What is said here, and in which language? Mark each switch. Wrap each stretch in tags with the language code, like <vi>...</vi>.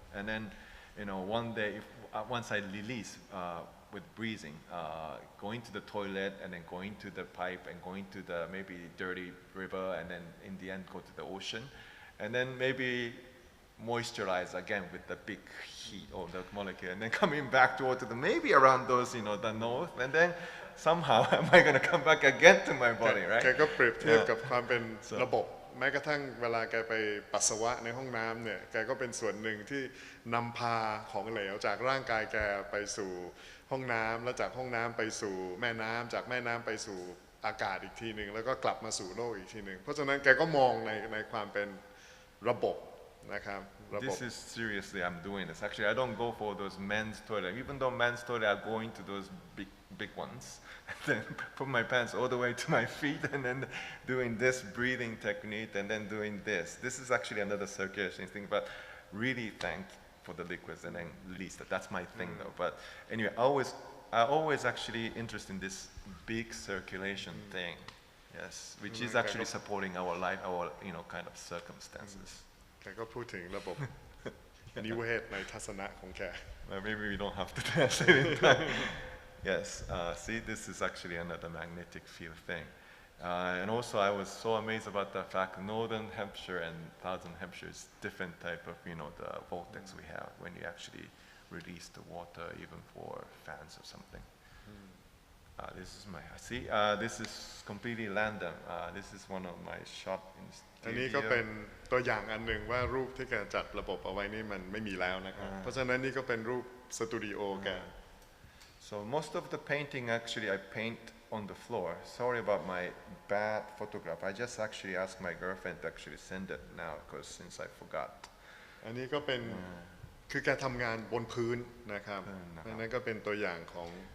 <en>And then, one day, once I release with breathing, going to the toilet and then going to the pipe and going to the maybe dirty river and then in the end go to the ocean, and then maybe moisturize again with the big heat of the molecule, and then coming back toward the maybe around those, the north, and then somehow am I going to come back again to my body, right?</en> <th>แกก็เปรียบเทียบกับความเป็นระบบแม้กระทั่งเวลาแกไปปัสสาวะในห้องน้ำเนี่ยแกก็เป็นส่วนหนึ่งที่นำพาของเหลวจากร่างกายแกไปสู่ห้องน้ำแล้วจากห้องน้ำไปสู่แม่น้ำจากแม่น้ำไปสู่อากาศอีกทีหนึ่งแล้วก็กลับมาสู่โลกอีกทีหนึ่งเพราะฉะนั้นแกก็มองในความเป็นระบบนะครับ</th> <en>This is seriously, I'm doing this. Actually, I don't go for those men's toilet. Even though men's toilet are going to those big ones, and then put my pants all the way to my feet, and then doing this breathing technique, and then doing this. This is actually another circulation thing, but really thank for the liquids and then release that. That's my thing though. But anyway, I always actually interested in this big circulation thing. Yes, which is actually supporting our life, our kind of circumstances.</en> <th>แกก็พูดถึงระบบ นิเวศในทัศนะของแก</th> <en>Well, maybe we don't have to translate in time. Yes, see, this is actually another magnetic field thing. And also I was so amazed about the fact Northern Hampshire and Southern Hampshire is different type of, the vortex we have when you actually release the water even for fans or something. This is my see. This is completely random. This is one of my shot in</en> <th>อันนี้ก็เป็น</th> <en>studio.</en> <th>ตัวอย่างอันหนึ่งว่ารูปที่แกจัดระบบเอาไว้นี่มันไม่มีแล้วนะครับเพราะฉะนั้นนี่ก็เป็นรูปสตูดิโอแก</th> <en>So most of the painting actually I paint on the floor. Sorry about my bad photograph. I just actually asked my girlfriend to actually send it now because since I forgot.</en> <th>อันนี้ก็เป็นคือแกทำงานบนพื้นนะครับนั่นก็เป็นตัวอย่างของ</th>